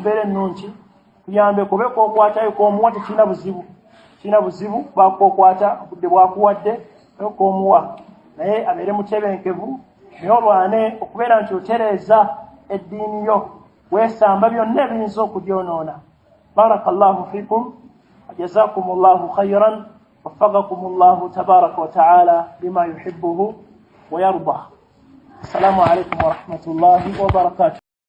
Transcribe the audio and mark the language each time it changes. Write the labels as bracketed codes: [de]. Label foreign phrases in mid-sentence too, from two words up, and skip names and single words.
[lg] mbeera ennungi kuyambe kubeka okwatayo k'omuwa tekirina buzibu bwakokwata obudde bwakuwadde k'omuwa naye abeere mutebenkevu naye olwane okubeera nti otereeza eddiini yo weesamba byonna ebiyinza okugyonoona [ar] بارك الله فيكم جزاكم الله خيرا وفقكم الله تبارك وتعالى بما يحبه ويرضاه. السلام عليكم ورحمة الله وبركاته.